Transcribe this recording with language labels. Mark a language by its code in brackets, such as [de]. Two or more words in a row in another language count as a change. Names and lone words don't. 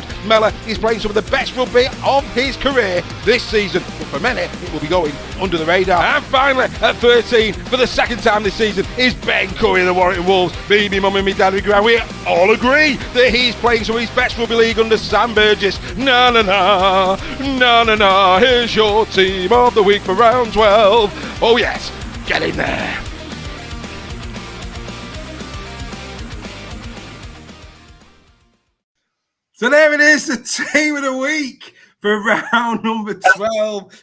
[en] Mellor is playing some of the best rugby of his career this season, but for many it will be going under the radar. And finally, at 13, for the second time this season, is Ben Curry of the Warrington Wolves. Me mum and me dad, we all agree that he's playing some of his best rugby league under Sam Burgess. Na na na, na na na, here's your team of the week for round 12. Oh yes, get in there. So there it is, the team of the week for round number 12.